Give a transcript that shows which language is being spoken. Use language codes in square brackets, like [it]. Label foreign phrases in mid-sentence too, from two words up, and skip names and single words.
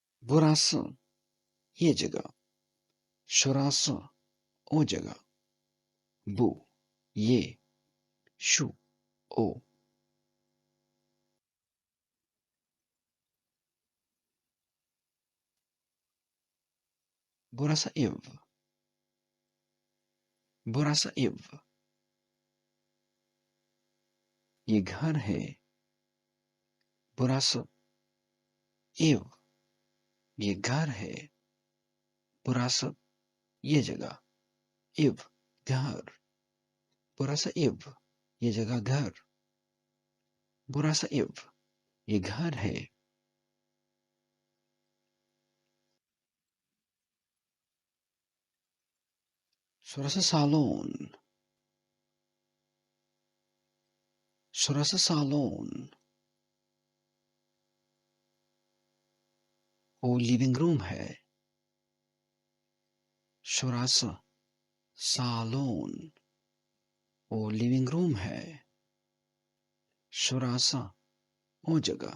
[hi] Burası ये जगह, [tr] şurası o जगह, bu, ये, şu, o. Burası ev, burası ev. [hi] ये घर है, [tr] burası ev. [hi] ये घर है, burası ये जगह, ev, घर. [tr] Burası ev, [hi] ये जगह घर. [tr] Burası ev, [hi] ये घर है. [tr] Şurası salon, şurası salon. [hi] वो [en] living room [hi] है. [tr] Şurası salon. [hi] वो [en] living room [hi] है. शोरासा वो जगह.